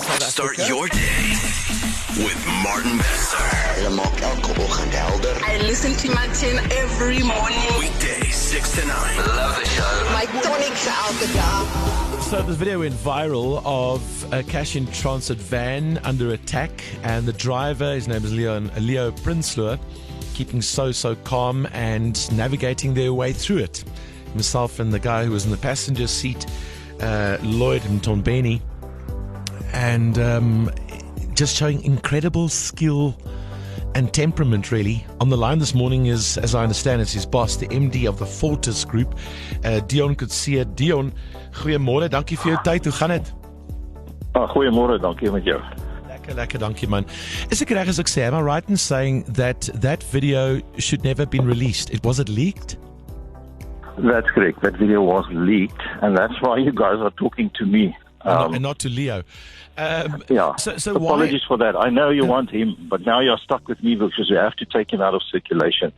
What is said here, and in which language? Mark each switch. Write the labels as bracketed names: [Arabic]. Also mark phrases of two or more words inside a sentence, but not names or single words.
[English] Start your day with Martin Besser. I listen to Martin every morning. Weekdays 6 to 9. Love the show. [Afrikaans] My tonic vir elke dag. [English] So this video went viral of a cash-in transit van under attack, and the driver, his name is Leo Prinsloo, keeping so calm and navigating their way through it. Himself and the guy who was in the passenger seat, Lloyd Mtombeni, and just showing incredible skill and temperament, really. On the line this morning is, as I understand, it's his boss, the MD of the Fortis Group, Dion Kutsia. [Afrikaans] Dion, goeiemôre, dankie vir jou tyd. Hoe gaan dit? Goeiemôre, dankie met jou. Lekker, dankie man. Is ek reg as ek sê, [English] am I right in saying that video should never have been released? Was it leaked? That's correct. That video was leaked, and that's why you guys are talking to me. And not to Leo. Yeah. So apologies for that. I know you want him, but now you're stuck with me because we have to take him out of circulation.